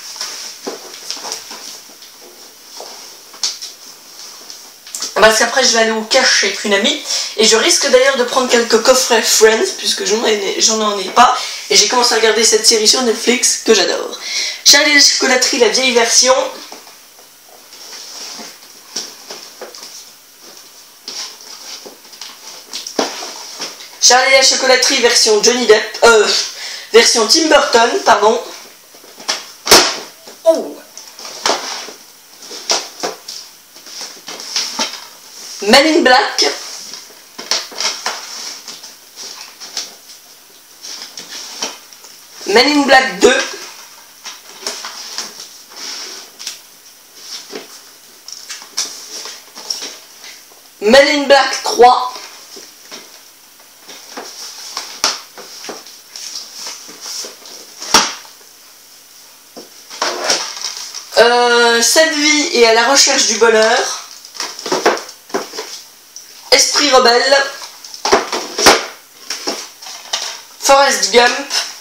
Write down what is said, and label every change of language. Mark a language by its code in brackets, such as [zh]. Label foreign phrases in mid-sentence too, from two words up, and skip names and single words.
[fr] Parce qu'après je vais aller au cash avec une amie et je risque d'ailleurs de prendre quelques coffrets Friends puisque j'en en ai pas et j'ai commencé à regarder cette série sur Netflix que j'adore. Charlie et la chocolaterie, la vieille version. Charlie et la chocolaterie version Johnny Depp, version Tim Burton, pardon. Oh. Men in Black. Men in Black 2. Men in Black 3. Cette vie et à la recherche du bonheur. Esprit rebelle. Forrest Gump.